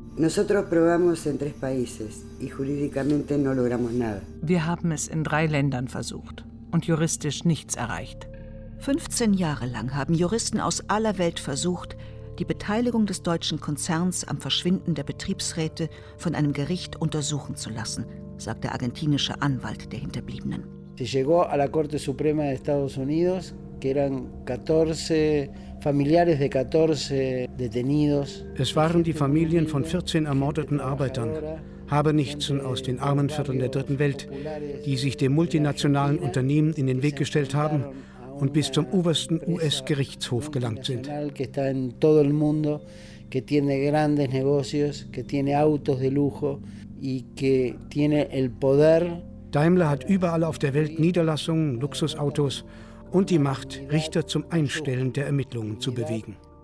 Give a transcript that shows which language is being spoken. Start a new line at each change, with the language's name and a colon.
German: Wir haben es in drei Ländern versucht und juristisch nichts erreicht. 15 Jahre lang haben Juristen aus aller Welt versucht, die Beteiligung des deutschen Konzerns am Verschwinden der Betriebsräte von einem Gericht untersuchen zu lassen, sagt der argentinische Anwalt der Hinterbliebenen.
Spanish: Se llegó a la Corte Suprema de Estados Unidos, que eran 14 familiares de 14 detenidos.
German: Es waren die Familien von 14 ermordeten Arbeitern, Habenichtsen aus den Armenvierteln der Dritten Welt, die sich dem multinationalen Unternehmen in den Weg gestellt haben und bis zum obersten US-Gerichtshof gelangt sind.
Spanish: Que está en todo el mundo, que tiene grandes negocios, que tiene autos de lujo y que tiene el poder.
German: Daimler hat überall auf der Welt Niederlassungen, Luxusautos und die Macht, Richter zum Einstellen der Ermittlungen zu bewegen.